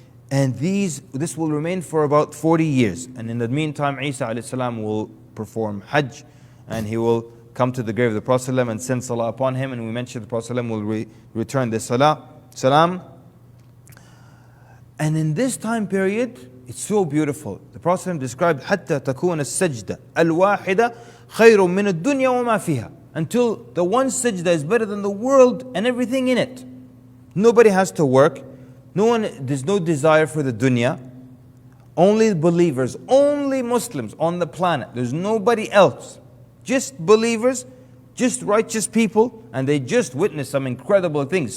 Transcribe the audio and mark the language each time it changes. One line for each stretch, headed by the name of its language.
English: And this will remain for about 40 years. And in the meantime, Isa alayhi salam will perform Hajj, and he will come to the grave of the Prophet ﷺ and send salah upon him. And we mentioned the Prophet ﷺ will return the salam. And in this time period, it's so beautiful. The Prophet ﷺ described
Arabic: حتى تكون السجدة الواحدة خير من الدنيا وما فيها.
English: Until the one sajda is better than the world and everything in it. Nobody has to work. There's no desire for the dunya. Only believers, only Muslims on the planet. There's nobody else. Just believers, just righteous people, and they just witnessed some incredible things.